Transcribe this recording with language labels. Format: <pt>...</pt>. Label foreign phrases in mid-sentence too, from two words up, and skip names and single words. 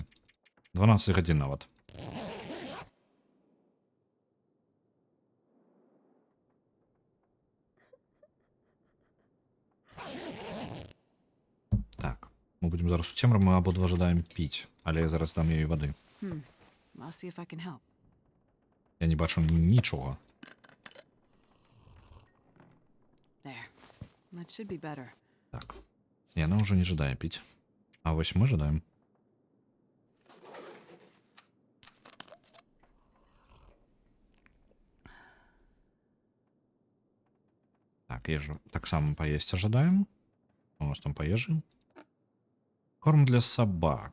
<be>12 гадзін нават. Так. Мы будем зараз у цемры, мы абодва жадаем піць. Але я зараз дам ёй вады.</be> <en>I'll see if I can help.</en> <be>Я не бачу нічога.</be> <en>There. That should be better.</en> <be>Так. Яна ўжо не жадае піць. А вось мы жадаем. Так, ежу таксама паесці жадаем. У нас там паежы. Корм для сабак.</be>